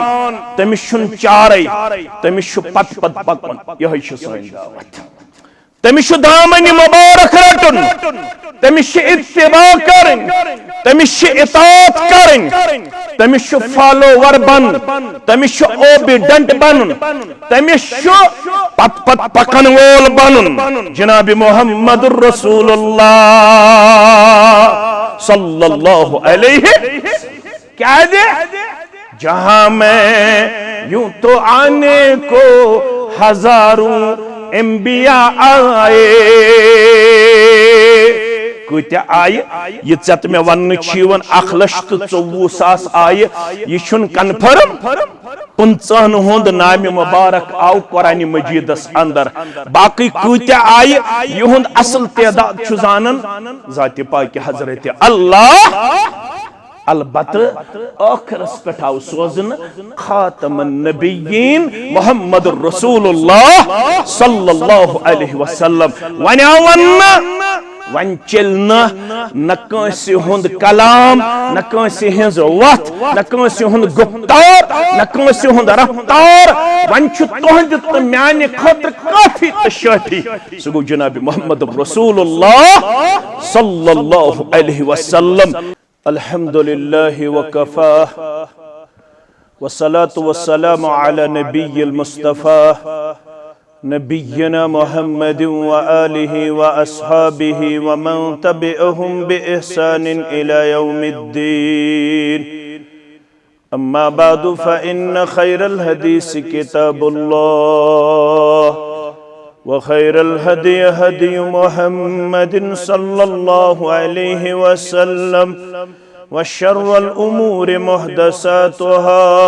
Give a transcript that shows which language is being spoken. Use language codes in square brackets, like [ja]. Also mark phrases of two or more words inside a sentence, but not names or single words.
[ks] تمس چھن چارے تمس چھ پت پکن یہ چھ سٲنۍ دعوت تمس دامن مبارک رٹن تمس اتباع کرن تمس اطاعت کرن تمس فالوور بن تمس اوبیڈنٹ بن تمس پت پت پکن وول بن جناب [ar] محمد الرسول اللہ صلی اللہ علیہ [ur] کیا دے جہاں میں یوں تو آنے کو ہزاروں انبیاء آئے [ks] کتیا آئے یہ ژت میں ون چیون 1,24,000 آئے یہ چھن کنفرم 50 ہند نام مبارک آو قرآن مجیدس اندر باقی کتیا آئے یہ اصل تعداد چھ زانن ذات پاک حضرت اللہ البتہ آخرس پٹھ آو سوزن [ar] خاتم النبیین محمد الرسول اللہ صلی اللہ علیہ وسلم [ks] ون آو ون چلنا نہ کانسی ہند کلام نہ کانسی ہنز وت نہ کانسی ہند گفتار نہ کانسی ہند رفتار ون چھ تہند تو میانہ خاطر کافی تو شافی سہ گو جناب [ar] محمد رسول اللہ صلی اللہ علیہ وسلم الحمد للہ وکفاہ والصلاة والسلام على نبی المصطفى نبينا محمد وآله وأصحابه ومن تبعهم بإحسان إلى يوم الدين أما بعد فإن خير الحديث كتاب الله وخير الهدي هدي محمد صلى الله عليه وسلم وشر الأمور محدثاتها